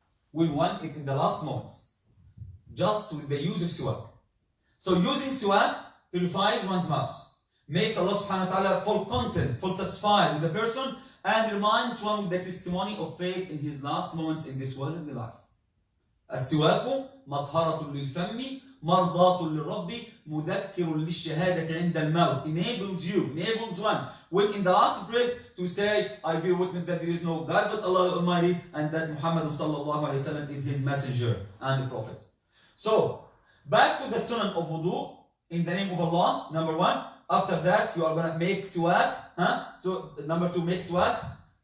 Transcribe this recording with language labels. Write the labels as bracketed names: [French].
[English] When one is in the last moments, just with the use of siwak. So using siwak purifies one's mouth, makes Allah subhanahu wa ta'ala full content, full satisfied with the person, and reminds one with the testimony of faith in his last moments in this worldly life. [Arabic] السواك مطهرة للفم مرضاة للرب مذكر للشهادة عند الموت. [English] Enables one when in the last breath to say, I bear witness that there is no God but Allah Almighty, and that Muhammad sallallahu alaihi wasallam is his messenger and the prophet. So back to the sunnah of wudu in the name of Allah. Number one, after that you are going to make siwak. So number two, make siwak.